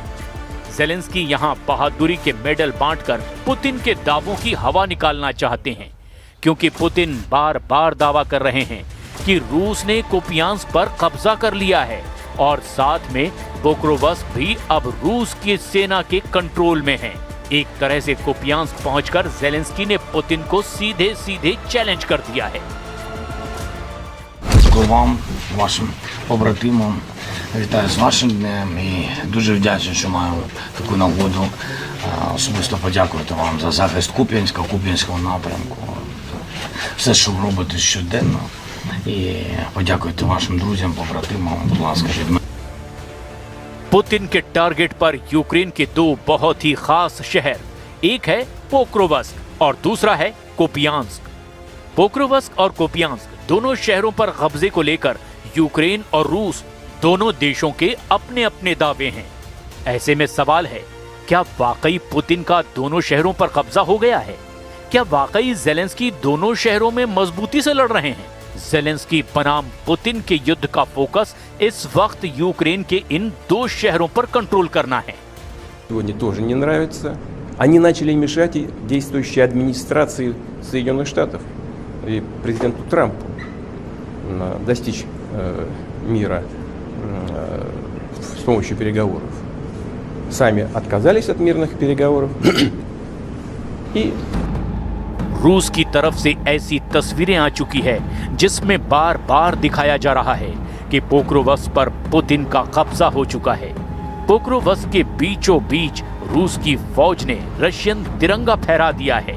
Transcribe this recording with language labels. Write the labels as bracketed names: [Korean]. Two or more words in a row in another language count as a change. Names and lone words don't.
[Hindi] ज़ेलेंस्की यहां बहादुरी के मेडल बांटकर पुतिन के दावों की हवा निकालना चाहते हैं, क्योंकि पुतिन बार बार दावा कर रहे हैं कि रूस ने कुपियांस्क पर कब्जा कर लिया है और साथ में पोक्रोवस्क भी अब रूस की सेना के कंट्रोल में है। एक तरह से कुपियांस्क पहुंचकर ज़ेलेंस्की ने पुतिन को सीधे सीधे चैलेंज कर दिया है। [Ukrainian] Вам, вашим побратимам, вітаю з вашим днем і дуже вдячний, що маю таку нагоду особисто подякувати вам за захист Куп'янського напрямку. Все, що ви робите щоденно. І подякуйте вашим друзям, побратимам, будь ласка, від мене. [Hindi] पुतिन के टारगेट पर यूक्रेन के 2 बहुत ही खास शहर, एक है पोक्रोवस्क और दूसरा है कुपियांस्क। पोक्रोवस्क और कुपियांस्क दोनों शहरों पर कब्जे को लेकर यूक्रेन और रूस दोनों देशों के अपने अपने दावे हैं। ऐसे में सवाल है, क्या वाकई पुतिन का दोनों शहरों पर कब्जा हो गया है? क्या वाकई ज़ेलेंस्की दोनों शहरों में मजबूती से लड़ रहे हैं? ज़ेलेंस्की बनाम पुतिन के युद्ध का फोकस इस वक्त यूक्रेन के इन 2 शहरों पर कंट्रोल करना है। [Russian] Сегодня тоже не нравится. Они начали мешать и действующей администрации Соединенных Штатов и президенту Трампу достичь мира с помощью переговоров. Сами отказались от мирных переговоров и [Hindi] रूस की तरफ से ऐसी तस्वीरें आ चुकी है जिसमें बार बार दिखाया जा रहा है कि पोक्रोवस्क पर पुतिन का कब्जा हो चुका है। पोक्रोवस्क के बीचों बीच रूस की फौज ने रशियन तिरंगा फहरा दिया है।